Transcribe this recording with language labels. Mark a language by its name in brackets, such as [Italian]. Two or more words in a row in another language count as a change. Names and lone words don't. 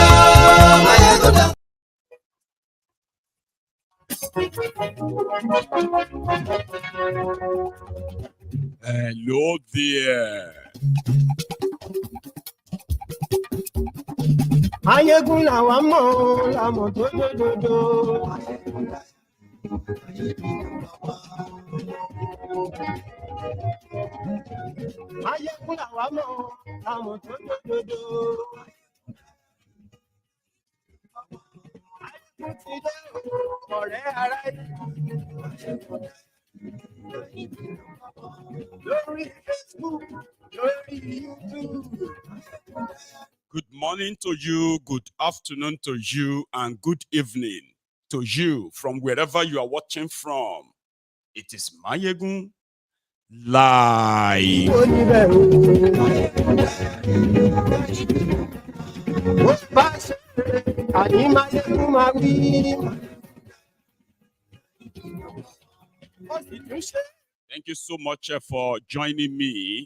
[English] Maiyegun don't. Hello there. [Yoruba] Maiyegun làwa mọ̀, làmọ̀ tó lódodo. Maiyegun làwa mọ̀, làmọ̀ tó lódodo. Maiyegun ti dé ọ̀rẹ́ ara lórí Facebook, lórí YouTube. [English] Good morning to you, good afternoon to you, and good evening to you from wherever you are watching from. It is Maiyegun Live. Thank you so much for joining me.